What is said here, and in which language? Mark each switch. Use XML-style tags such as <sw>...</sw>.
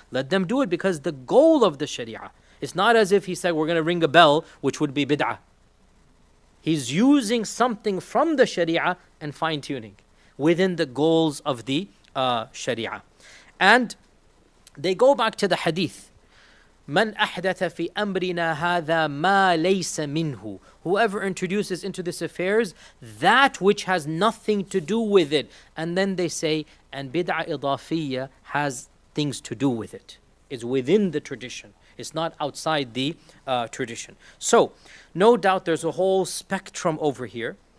<en>Let them do it, because the goal of the Sharia, it's not as if he said we're going to ring a bell, which would be bid'ah. He's using something from the Sharia and fine-tuning within the goals of the Sharia. And they go back to the hadith.</en> <ar>من أحدث في أمرنا هذا ما ليس منه.</ar> <en>Whoever introduces into this affairs that which has nothing to do with it. And then they say, and bid'ah idafiyya has things to do with it. It's within the tradition. It's not outside the tradition. So, no doubt there's a whole spectrum over here.</en>